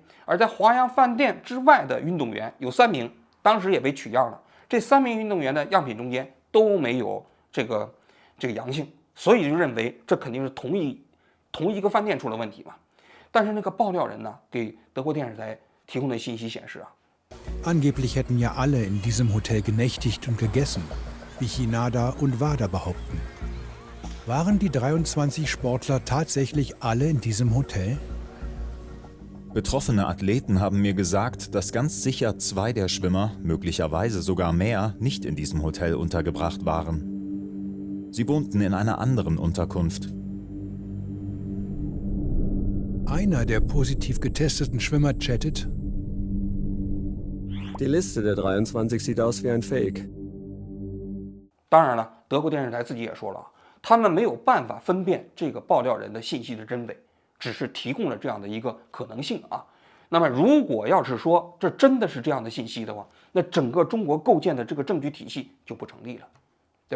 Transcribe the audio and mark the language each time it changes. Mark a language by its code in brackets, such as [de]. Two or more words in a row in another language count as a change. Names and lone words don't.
[zh] 而在华阳饭店之外的运动员有3名，当时也被取样了。这3名运动员的样品中间都没有这个阳性，所以就认为这肯定是同一个饭店出了问题嘛。但是那个爆料人呢，给德国电视台提供的信息显示啊。 [de] Angeblich hätten ja alle in diesem Hotel genächtigt und gegessen, wie Chinada und WADA behaupten. Waren die 23 Sportler tatsächlich alle in diesem Hotel? Betroffene Athleten haben mir gesagt, dass ganz sicher 2 der Schwimmer, möglicherweise sogar mehr, nicht in diesem Hotel untergebracht waren. Sie wohnten in einer anderen Unterkunft. Einer der positiv getesteten Schwimmer chattet: Die Liste der 23 sieht aus wie ein Fake. [zh] 当然了，德国电视台自己也说了，他们没有办法分辨这个爆料人的信息的真伪，只是提供了这样的一个可能性啊。那么如果要是说这真的是这样的信息的话，那整个中国构建的这个证据体系就不成立了，对吧？